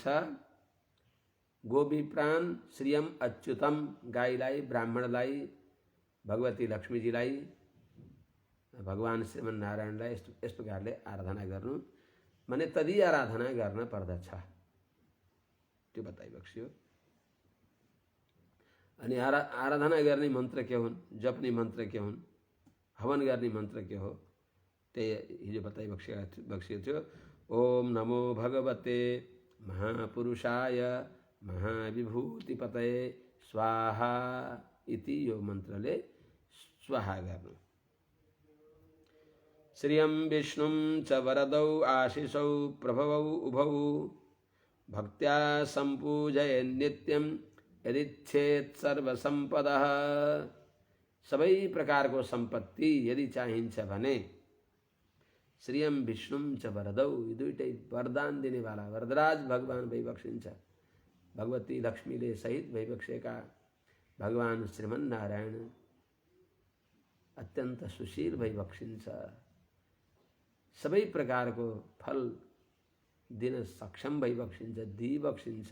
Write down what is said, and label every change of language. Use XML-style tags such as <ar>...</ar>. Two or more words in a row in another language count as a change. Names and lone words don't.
<sa>गोविप्राण श्रियम अच्युतम,</sa> <ne>गाईलाई ब्राह्मणलाई भगवती लक्ष्मीजीलाई भगवान श्रीमन नारायणलाई यस प्रकारले आराधना गर्नु माने तदी आराधना गर्न पर्दछ त्यो बताइबक्स्यो। अनि आराधना गर्ने मन्त्र के हुन्, जप्ने मन्त्र के हुन्, हवन गर्ने मन्त्र के हो त्यही हिजो बताइबक्सिएको थियो।</ne> <sa>ओम नमो भगवते महापुरुषाय महाविभूतिपतये स्वाहा इति</sa> <ne>यो मन्त्रले स्वाहा गर्नु।</ne> <sa>श्रियं विष्णुं च वरदौ आशिषौ प्रभवौ उभौ भक्त्या सम्पूजये नित्यं यदिच्छेत् सर्वसम्पदः।</sa> <ne>सबै प्रकारको सम्पत्ति यदि चाहिन्छ भने</ne> <sa>श्रियं विष्णुं च वरदौ,</sa> <ne>यी दुईटै वरदान दिनेवाला वरदराज भगवान भइबक्सिन्छ। भगवती लक्ष्मीले सहित भइबक्सेका भगवान श्रीमन नारायण अत्यन्त सुशील भइबक्सिन्छ। सबै प्रकारको फल दिन सक्षम भइबक्सिन्छ, दिइबक्सिन्छ।</ne>